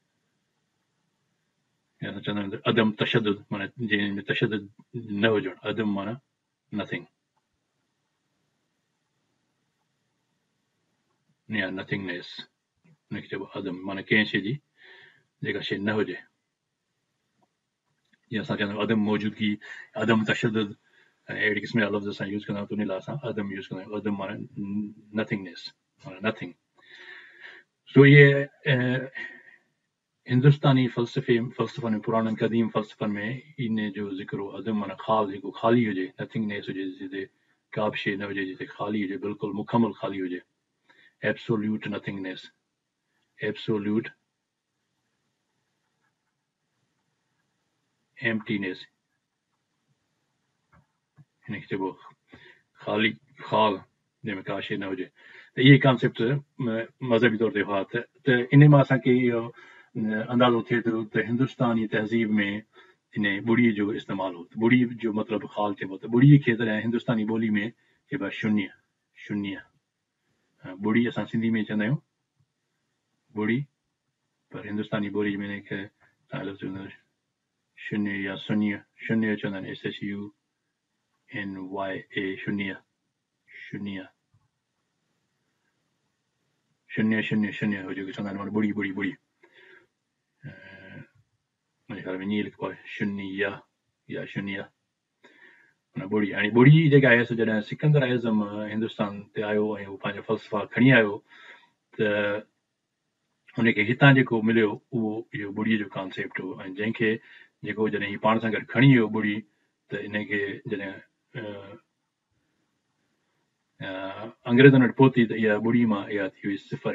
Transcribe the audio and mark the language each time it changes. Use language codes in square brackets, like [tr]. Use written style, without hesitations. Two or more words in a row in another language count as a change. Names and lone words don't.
[sd] चवंदा आहिनि अदम तशद्दुद माना जंहिंमें तशद्दुद न हुजणु, अदम माना नथिंग या नथिंगनेस, हुनखे चइबो अदम माना कंहिं शइ जी जेका शइ न हुजे। जीअं असां चवंदा आहियूं अदम मौजूदगी, अदम तशद्दुद, ऐं अहिड़े क़िस्म जा लफ़्ज़ असां यूज़ कंदा आहियूं, त उन लाइ असां अदम यूज़ कंदा आहियूं। अदम माना नथिंगनेस माना नथिंग। सो ये हिंदुस्तानी फ़लसफ़नि में, पुराणनि क़दीम फ़लसफ़नि में इन जो ज़िक्र हो। अदम माना ख़ाल, जेको ख़ाली हुजे, नथिंगनेस हुजे, जिते का बि शइ न हुजे, जिते ख़ाली हुजे, बिल्कुलु मुकमल ख़ाली हुजे, [en] absolute nothingness, absolute emptiness, [sd] हिनखे चइबो ख़ाली ख़ाल, जंहिंमें का शइ न हुजे। त इहे कॉन्सेप्ट मज़हबी तौर ते हुआ। त इन मां असांखे इहो अंदाज़ो थिए थो त हिंदुस्तानी तहज़ीब में इन ॿुड़ीअ जो इस्तेमालु हो। ॿुड़ी जो मतिलबु ख़ाल चइबो, त ॿुड़ीअ खे तॾहिं हिंदुस्तानी ॿोली में चइबो आहे शून्य, शून्य। ॿुड़ी असां सिंधी में चवंदा आहियूं ॿुड़ी, पर हिंदुस्तानी ॿोली में हिनखे शून्य या शून्य, शून्य चवंदा आहिनि, SHUNYA, शून्य, शून्य, शून्य शून्य शून्य हो जेको चवंदा आहिनि, माना ॿुड़ी ॿुड़ी ॿुड़ी। मुंहिंजे ख़्याल में ईअं लिखिबो आहे शून्य या शून्य माना ॿुड़ी। हाणे ॿुड़ी जेका आहे, सो जॾहिं सिकंदर आज़म हिंदुस्तान ते आयो ऐं हू पंहिंजा फ़लसफ़ा खणी आयो, त हुनखे हितां जेको मिलियो उहो इहो ॿुड़ीअ जो कॉन्सेप्ट हो। ऐं जंहिंखे जेको जॾहिं हीउ पाण सां गॾु खणी वियो ॿुड़ी, त इनखे जॾहिं अंग्रेज़नि वटि पहुती, त इहा ॿुड़ी मां इहा थी हुई सिफ़र।